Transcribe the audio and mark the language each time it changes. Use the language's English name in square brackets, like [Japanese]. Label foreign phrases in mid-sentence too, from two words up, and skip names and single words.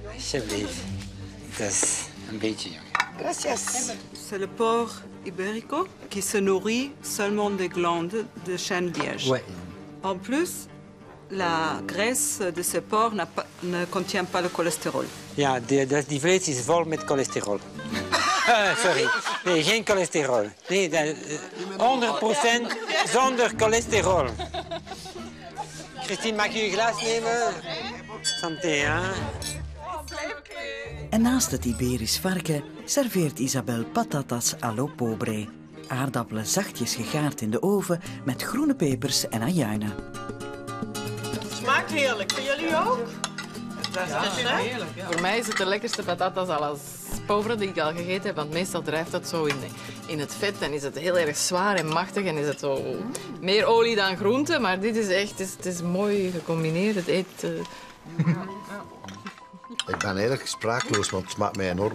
[Dutch] Alsjeblieft. Dat is een beetje jong. Gracias. [French] C'est le porc ibérico qui se nourrit seulement des glandes de chêne liège. Ouais. En plus, la graisse de ce porc ne contient pas le cholestérol. [Dutch] Ja, die vlees is vol met cholesterol. Sorry. Nee, geen cholesterol. Nee, 100% zonder cholesterol. Christine, mag je een glas nemen? Santé, hè? En naast het Iberisch varken serveert Isabel [Spanish] patatas allo pobre. [Dutch] Aardappelen zachtjes gegaard in de oven met groene pepers en ajuinen. Smaakt heerlijk. Voor jullie ook? Ja, heerlijk. Ja. Voor mij is het de lekkerste [Spanish] patatas à la pobre [Dutch] die ik al gegeten heb. Want meestal drijft dat zo in het vet en is het heel erg zwaar en machtig en is het zo meer olie dan groente. Maar dit is echt, het is mooi gecombineerd. Het eet... Ik ben eigenlijk sprakeloos, want het smaakt mij enorm.